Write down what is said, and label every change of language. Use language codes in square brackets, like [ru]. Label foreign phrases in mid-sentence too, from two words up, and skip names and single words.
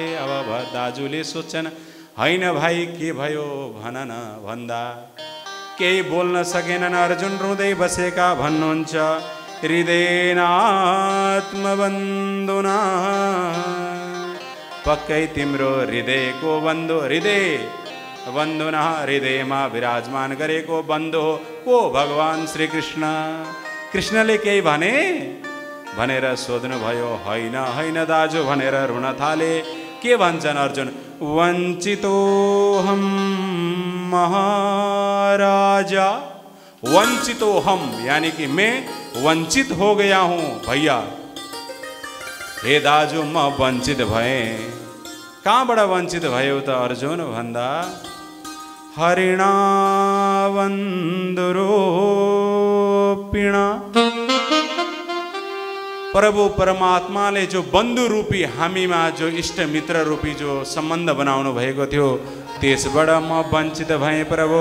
[ne] अब दाजुले सोच्छन्, होइन भाइ के भयो भन न भन्दा केही बोल्न सकेनन्। अर्जुन रुँदै बसेका भन्नुहुन्छ, हृदयनात्मबन्धुना, पक्कै तिम्रो हृदयको बन्धु, हृदय बन्धुना, हृदयमा विराजमान गरेको बन्धु को? भगवान श्री कृष्ण। कृष्णले केही भने भनेर सोध्नुभयो। होइन होइन दाजु भनेर रुन थाले। के भन्छन् अर्जुन? [sa] वञ्चितोऽहं महाराजा, [hi] वंचितोहम यानी कि मैं वंचित हो गया हूं भैया। [ne] हे दाजु, म वंचित भए। कहाँबाट वंचित भयो त अर्जुन भन्दा, [sa] हरिणा बन्धुरूपिणा, [ne] प्रभु परमात्माले जो बन्धु रूपी हामीमा जो इष्ट मित्र रूपी जो सम्बन्ध बनाउनु भएको थियो त्यसबाट म वञ्चित भएँ प्रभु।